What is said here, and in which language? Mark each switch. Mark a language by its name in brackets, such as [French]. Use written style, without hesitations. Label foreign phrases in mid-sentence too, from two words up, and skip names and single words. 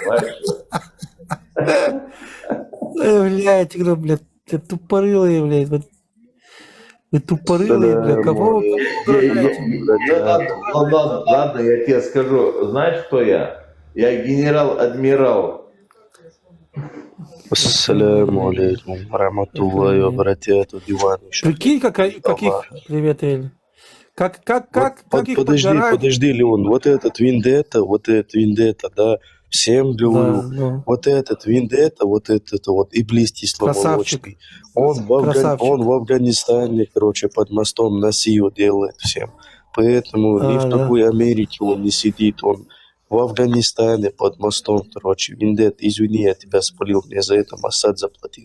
[Russian] Блядь, я говорю, блядь, ты тупорылые, блядь. Вы тупорылые, блядь, кого вы Ладно, я тебе скажу. Знаешь, кто я? Я генерал-адмирал. [Arabic] السلام عليكم، رحمة الله وبركاته, [Russian] диван. Прикинь, как их... Привет, Эль. Как их подгорают? Подожди, Леон, вот этот вендетта, да, всем говорю, Да. вот этот вендетта, вот этот вот иблис кисломолочный, он в Афганистане, под мостом насилие делает всем, поэтому ни в какой Америке он не сидит, он в Афганистане под мостом, вендетта, извини, я тебя спалил, мне за это Асад заплатил.